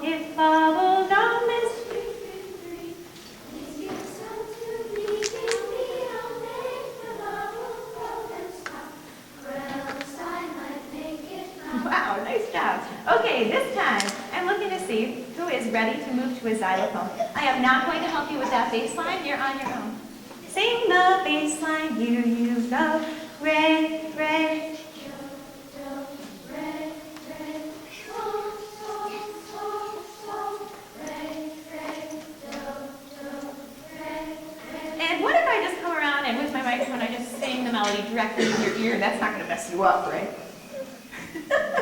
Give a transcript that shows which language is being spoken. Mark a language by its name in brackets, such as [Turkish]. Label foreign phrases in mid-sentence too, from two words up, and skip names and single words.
[English] If bubble gum is Wow, nice job. Okay, this time, I'm looking to see who is ready to move to a xylophone. I am not going to help you with that bass line. You're on your own. Sing the bass line, here you go. Re, re. And what if I just come around and with my microphone, I just sing the melody directly in your ear? That's not going to mess you up, right?